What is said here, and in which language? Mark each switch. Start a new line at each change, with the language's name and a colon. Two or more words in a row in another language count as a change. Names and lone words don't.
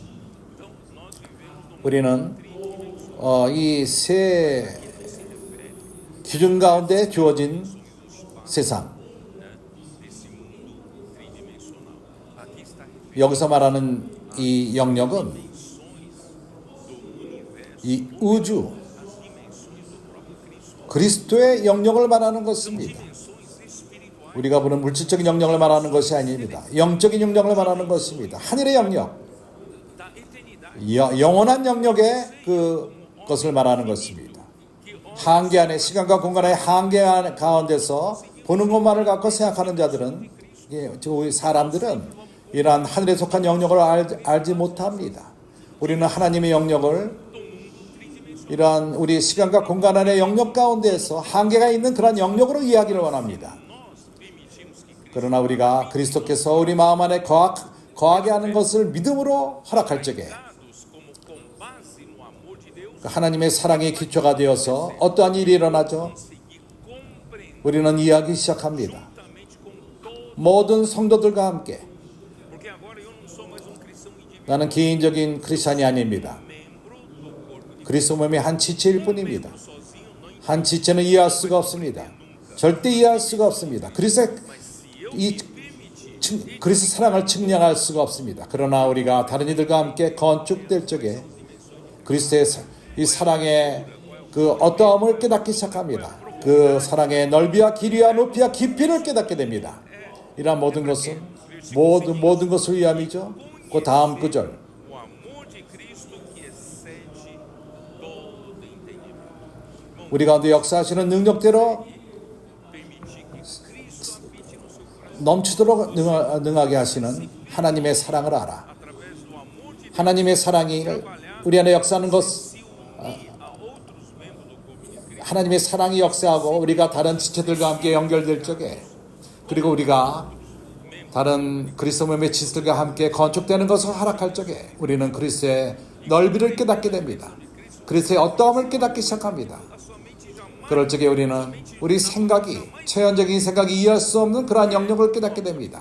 Korean: 우리는 이 세 기준 가운데 주어진 세상,
Portuguese: Esse mundo tridimensional. Aqui está
Korean: 여기서 말하는 이 영역은
Portuguese: dimensões do universo,
Korean: 이 우주,
Portuguese: as dimensões do próprio Cristo,
Korean: 그리스도의 영역을 말하는 것입니다.
Portuguese: dimensões espirituais.
Korean: 우리가 보는 물질적인 영역을 말하는 것이 아닙니다. 영적인 영역을 말하는 것입니다. 하늘의 영역,
Portuguese: Da eternidade.
Korean: 영원한 영역의 그것을 말하는 것입니다. 한계 안에, 시간과 공간의 한계 가운데서 보는 것만을 갖고 생각하는 자들은, 저희 사람들은 이러한 하늘에 속한 영역을 알지 못합니다. 우리는 하나님의 영역을 이러한 우리 시간과 공간 안의 영역 가운데에서 한계가 있는 그런 영역으로 이해하기를 원합니다. 그러나 우리가 그리스도께서 우리 마음 안에 거하게 하는 것을 믿음으로 허락할 적에
Portuguese: Dados como com base no amor de Deus,
Korean: 하나님의 사랑의 기초가 되어서 어떠한 일이 일어나죠?
Portuguese: conseguir compreender
Korean: 우리는 이해하기 시작합니다.
Portuguese: juntamente com todos.
Korean: 모든 성도들과 함께.
Portuguese: Porque agora eu não sou mais um cristão individual,
Korean: 나는 개인적인 크리스찬이 아닙니다.
Portuguese: membro do corpo de
Korean: 그리스도 몸의 한 지체일 뿐입니다.
Portuguese: Deus. Sozinho não entendo.
Korean: 한 지체는 이해할 수가 없습니다. 절대 이해할 수가 없습니다. 그리스도의
Portuguese: Se eu
Korean: 이
Portuguese: me permitir
Korean: 그리스도 사랑을 측량할 수가 없습니다. 그러나 우리가 다른 이들과 함께 건축될 적에 그리스도의 이 사랑의 그 어떠함을 깨닫기 시작합니다. 그 사랑의 넓이와 길이와 높이와 깊이를 깨닫게 됩니다. 이러한 모든 것은 모든 것을 위함이죠. 그 다음 구절,
Portuguese: o amor de Cristo que excede todo entendimento.
Korean: 우리 가운데 역사하시는 능력대로
Portuguese: Permitir que Cristo habite no seu coração
Korean: 넘치도록 능하게 하시는 하나님의 사랑을 알아.
Portuguese: através do amor de Deus.
Korean: 하나님의 사랑이 우리 안에 역사하는 것,
Portuguese: Se unir a outros membros do corpo de Cristo.
Korean: 하나님의 사랑이 역사하고 우리가 다른 지체들과 함께 연결될 적에, 그리고 우리가 다른 그리스도 몸의 지체들과 함께 건축되는 것을 허락할 적에 우리는 그리스도의 넓이를 깨닫게 됩니다. 그리스도의 어떠함을 깨닫기 시작합니다. 그럴 적에 우리는 우리 생각이, 체현적인 생각이 이해할 수 없는 그러한 영역을 깨닫게 됩니다.